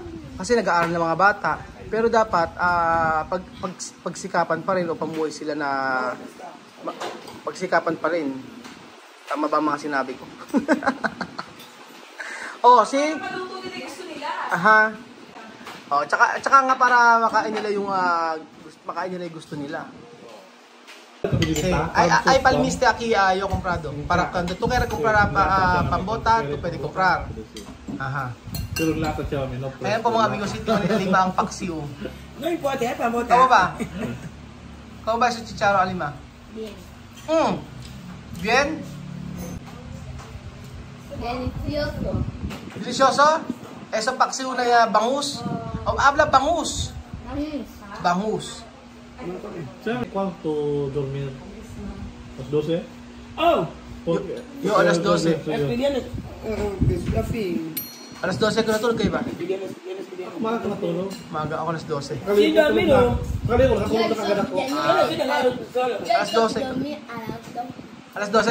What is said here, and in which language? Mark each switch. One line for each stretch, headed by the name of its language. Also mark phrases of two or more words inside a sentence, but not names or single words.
Filipino: Kasi nag-aaral ng mga bata. Pero dapat pagsikapan pa rin o pamuhay sila na pagsikapan pa rin. Tama ba mga sinabi ko? Oh, see? Aha. Oh, tsaka nga para makain nila yung gusto nila.
Spanish: Ay palmiste aquí yo comprado. Para cuando tú quieres comprar pambota, tú puedes comprar. Aha.
Filipino: Pero lata siya, no? Ayan po mga amigos, ito lima ang paksiw.
Spanish: No importa, pambota.
Filipino: Kamo ba? Kamo ba sa chicharo alima?
Spanish: Bien. Bien? Delicioso. Delicioso? Eso
Filipino: paksiw na bangus?
Spanish: Habla bangus. Bangus.
Filipino: Siya,
Spanish: ¿cuánto dormir? ¿Las 12? Oh!
Filipino: Yo alas 12. Alas 12 ko natulog kayo ba? Umaga ka natulog. Maga ako alas 12. Kali ko, nakakulog na kagad ako. Alas 12. Alas 12?